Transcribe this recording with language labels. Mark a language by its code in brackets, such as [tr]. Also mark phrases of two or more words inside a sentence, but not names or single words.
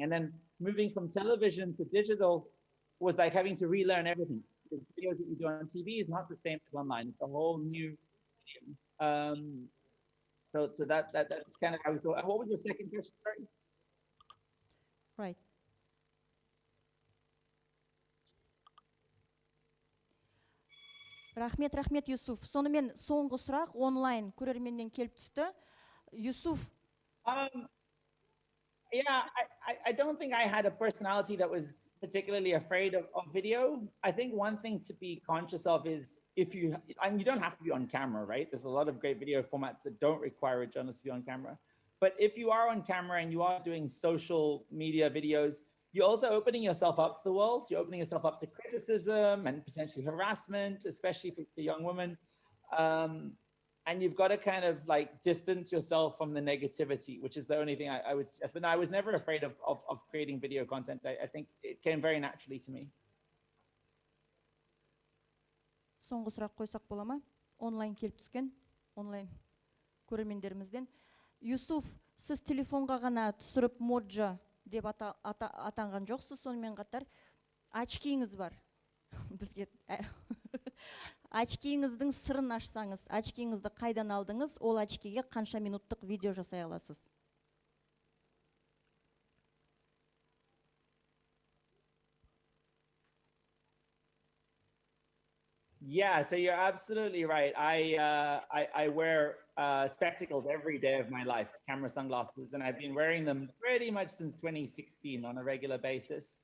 [en] And then moving from television to digital was like having to relearn everything. The videos that you do on TV is not the same as online. It's a whole new medium. So that's kind of how we thought. What was your second question? Sorry? Right. [kk] Рахмет, Юсуф. Сонымен соңғы сұрақ онлайн көрерменнен келіп түсті. Юсуф. [en] Yeah, I don't think I had a personality that was particularly afraid of video. I think one thing to be conscious of is you don't have to be on camera, right? There's a lot of great video formats that don't require a journalist to be on camera. But if you are on camera and you are doing social media videos, you're also opening yourself up to the world. You're opening yourself up to criticism and potentially harassment, especially for young women. And you've got to kind of like distance yourself from the negativity, which is the only thing I would suggest. But no, I was never afraid of creating video content. I think it came very naturally to me. [kk] Соңғы сұрақ қойсақ бола ма? Онлайн келіп түскен, онлайн көрермендерімізден. Юсуф, сіз телефонға ғана түсіріп моджа деп атанған жоқсыз, сонымен қатар очкиіңіз бар. Бізге очкиіңіздің сырын ашсаңыз, очкиіңізді қайдан алдыңыз, ол очкиге қанша минуттық видео жасай аласыз? [en] Yeah, so you're absolutely right. I wear spectacles every day of my life, camera sunglasses, and I've been wearing them pretty much since 2016 on a regular basis.